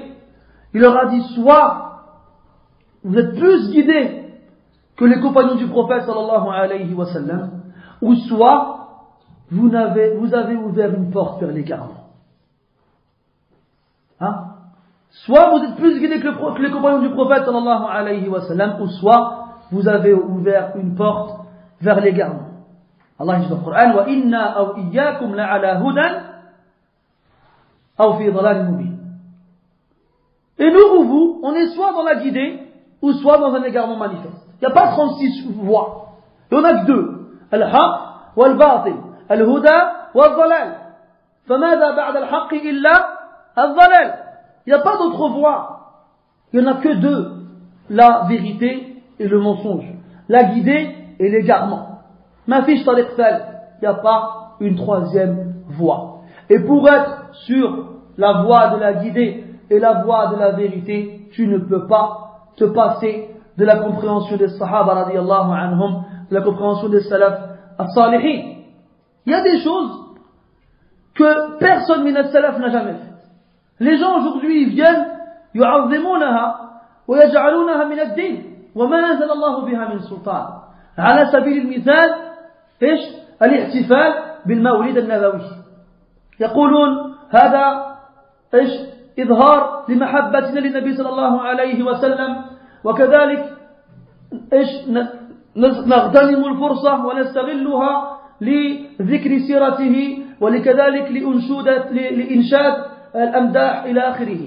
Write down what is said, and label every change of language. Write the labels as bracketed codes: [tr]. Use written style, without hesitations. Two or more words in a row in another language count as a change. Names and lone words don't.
[fr] Il leur a dit: soit vous êtes plus guidés que les compagnons du prophète [ar] صلى الله عليه وسلم, [fr] ou soit vous avez ouvert une porte vers l'égarement. Hein? Soit vous êtes plus guidés que les compagnons du prophète [ar] صلى الله عليه وسلم, [fr] ou soit vous avez ouvert une porte vers l'égarement. Allah dit dans le Coran: [ar] وإنا أو إياكم لعلى هدى أو في ضلال مبين. [fr] Et nous ou vous, on est soit dans la guidée ou soit dans un égarement manifeste. Il n'y a pas 36 voies. Il n'y en a que deux. [ar] الحق والباطل. الهدى والضلال. فماذا بعد الحق إلا الضلال. [fr] Il n'y a pas d'autre voie. Il n'y en a que deux. La vérité et le mensonge. La guidée et l'égarement. [ar] ما فيش طريق ثال. [fr] Il n'y a pas une troisième voie. Et pour être sur la voie de la guidée et la voie de la vérité, tu ne peux pas te passer de la compréhension des Sahaba [ar] رضي الله عنهم, [fr] de la compréhension des [ar] السلف الصالحين. [fr] Il y a des choses que personne [ar] من السلف [fr] n'a jamais faites. Les gens aujourd'hui ils viennent [ar] يعظمونها ويجعلونها من الدين وما أنزل الله بها من سلطان. على سبيل المثال ايش؟ الاحتفال بالمولد النبوي. يقولون هذا ايش؟ إظهار لمحبتنا للنبي صلى الله عليه وسلم، وكذلك إيش نغتنم الفرصة ونستغلها لذكر سيرته ولكذلك لإنشاد الأمداح إلى آخره.